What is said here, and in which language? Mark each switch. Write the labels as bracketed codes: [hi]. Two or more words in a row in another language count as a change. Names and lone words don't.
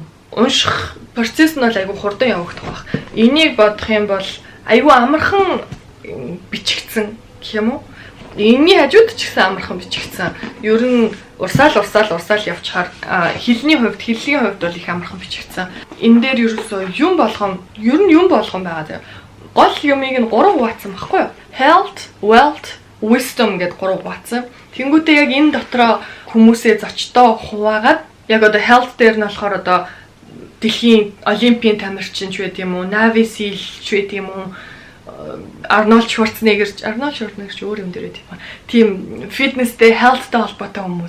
[mn] Унших процесс нь бол айгүй хурдан явагдах байх. Энийг бодох юм бол айгүй амархан бичигдсэн гэх юм уу? Энийний хажууд ч гэсэн амархан бичигдсэн. Ер нь урсаал явчихаар хэлний хувьд бол их амархан бичигдсэн. Энэ дээр ерөөсөө юм болгон байгаа. Гол юмыг нь 3 хуваацсан баггүй юу? [en] Health, wealth, wisdom [mn] гэдэг 3 хуваацсан. Тэнгүүтээ яг энэ дотроо хүмүүсээ зочдоо хуваагаад яг одоо health дээр нь болохоор одоо дэлхийн олимпийн тамирчин ч байт юм уу, Navy SEAL ч байт юм уу, Arnold Schwarzenegger ч өөр юм дээр байт юм. Тийм фитнестэй, healthтэй холбоотой хүмүүс.